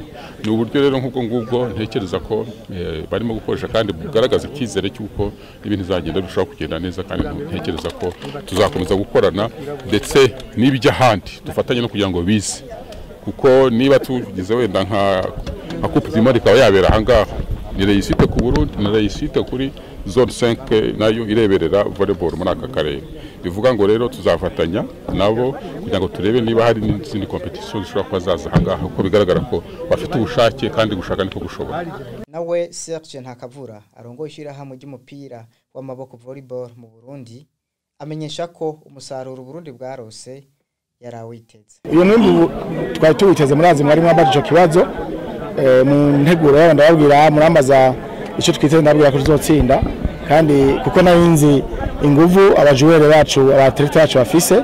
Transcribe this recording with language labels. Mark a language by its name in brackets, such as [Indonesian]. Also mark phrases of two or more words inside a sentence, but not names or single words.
[Kinyarwanda] Ni uburyo rero nk'ubwo ngubwo ntekereza ko barimo gukoresha, kandi bugaragaza icyizere cy'uko ibintu bizagenda birushaho kugenda neza, kandi ntekereza ko tuzakomeza gukorana ndetse n'ibijya ahandi dufatanye no kugira ngo bize, kuko niba tugize wenda nka Coupe du Monde ikaba yabera ahangaha, ni réussite ku Burundi, ni réussite kuri zone 5 nayo ireberera volleyball muri aka karere. Bivuga ngo rero tuzafatanya nabo kugira ngo turebe niba hari n'izindi competition zishobora kuba zaza ahangaha, uko bigaragara ko bafite ubushake, kandi gushaka niko gushobora. Nawe Serge Ntakavura arongoye ishyirahamwe ry'umupira w'amaboko volleyball mu Burundi amenyesha ko umusaruro Burundi bwarose yarawiteze. [Rundi] Uyu mwimbu twari tuwiteze murazi mwari mwabajije kibazo mu nteguro, ndababwira murambaza icyo twiteze, ndababwira ko tuzotsinda, kandi kuko nayinzi inguvu abajuwere bacu, abatlete bacu bafise.